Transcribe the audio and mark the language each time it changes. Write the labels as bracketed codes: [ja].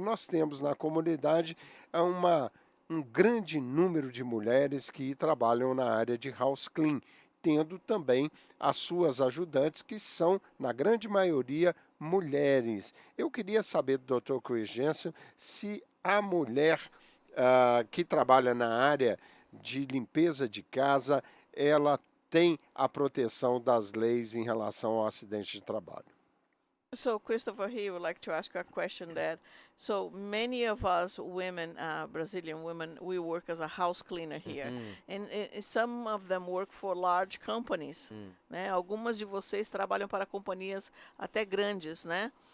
[pt] Nós temos na comunidade um grande número de mulheres que trabalham na área de house clean, tendo também as suas ajudantes, que são, na grande maioria, mulheres. Eu queria saber do Dr. Chris Jensen se a mulher que trabalha na área de limpeza de casa, ela tem a proteção das leis em relação ao acidente de trabalho. [en] So Christopher here would like to ask a question that so many of us women, Brazilian women, we work as a house cleaner here, and some of them work for large companies, né? [pt] Algumas de vocês trabalham para companhias até grandes, né?